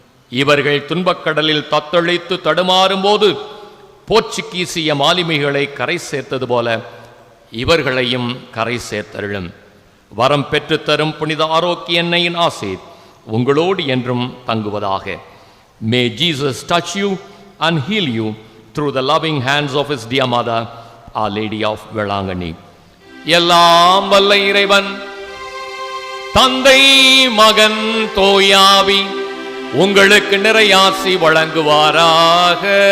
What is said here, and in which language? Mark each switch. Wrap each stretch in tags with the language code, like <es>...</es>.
<ta>இவர்கள் துன்பக்கடலில் தத்தளித்து தடுமாறும் போது போர்ச்சுகீசிய மாலுமிகளை கரை சேர்த்தது போல இவர்களையும் கரை சேர்த்தருளும். வரம் பெற்று தரும் புனித ஆரோக்கிய அன்னையின் ஆசீர் உங்களோடு என்றும் தங்குவதாக.</ta> <en>May Jesus touch you and heal you through the loving hands of his dear mother, Our Lady of Velangani.</en> <ta>எல்லாம் வல்ல இறைவன் தந்தை மகன் தூயாவி உங்களுக்கு நிறையாசி வழங்குவாராக.</ta>